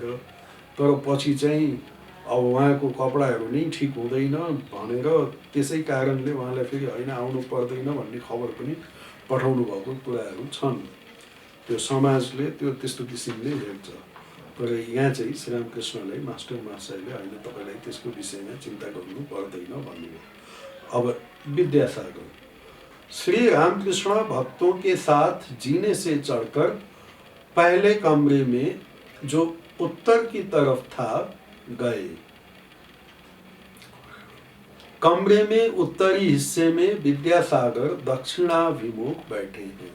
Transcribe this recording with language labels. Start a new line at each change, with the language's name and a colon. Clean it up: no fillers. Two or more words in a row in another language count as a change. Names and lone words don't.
Nepali: तर पछि चाहिँ अब उहाँको कपडाहरू नै ठिक हुँदैन भनेर त्यसै कारणले उहाँलाई फेरि होइन आउनु पर्दैन भन्ने खबर पनि पठाउनु भएको कुराहरू छन्। त्यो समाजले त्यो त्यस्तो किसिमले हेर्छ। तर यहाँ चाहिँ श्रीरामकृष्णलाई मास्टर महाशयले होइन तपाईँलाई त्यसको विषयमा चिन्ता गर्नु पर्दैन भन्नुभयो।
Hindi: अब विद्यासागर, श्री रामकृष्ण भक्तों के साथ जीने से चढ़कर पहले कमरे में जो उत्तर की तरफ था गए। कमरे में उत्तरी हिस्से में विद्यासागर दक्षिणाभिमुख बैठे हैं।